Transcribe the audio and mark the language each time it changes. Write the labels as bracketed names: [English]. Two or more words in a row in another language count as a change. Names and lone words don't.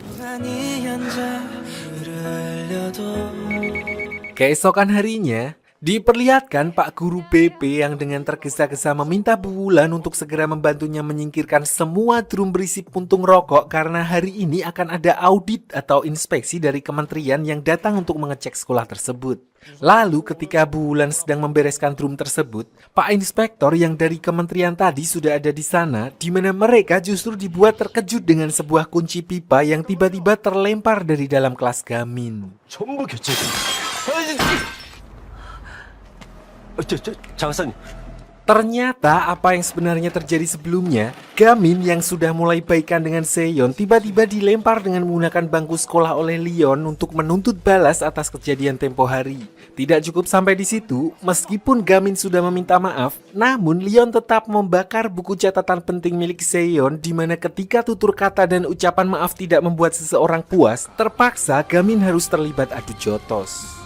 [Indonesian] Keesokan harinya, diperlihatkan Pak Guru BP yang dengan tergesa-gesa meminta Bu Wulan untuk segera membantunya menyingkirkan semua drum berisi puntung rokok karena hari ini akan ada audit atau inspeksi dari kementerian yang datang untuk mengecek sekolah tersebut. Lalu ketika Bu Wulan sedang membereskan drum tersebut, Pak Inspektor yang dari kementerian tadi sudah ada di sana, di mana mereka justru dibuat terkejut dengan sebuah kunci pipa yang tiba-tiba terlempar dari dalam kelas Gamin. [Korean] 전부 교체. 장사님. [Indonesian] Ternyata apa yang sebenarnya terjadi sebelumnya, Gamin yang sudah mulai baikan dengan Seon tiba-tiba dilempar dengan menggunakan bangku sekolah oleh Leon untuk menuntut balas atas kejadian tempo hari. Tidak cukup sampai di situ, meskipun Gamin sudah meminta maaf, namun Leon tetap membakar buku catatan penting milik Seon di mana ketika tutur kata dan ucapan maaf tidak membuat seseorang puas, terpaksa Gamin harus terlibat adu jotos.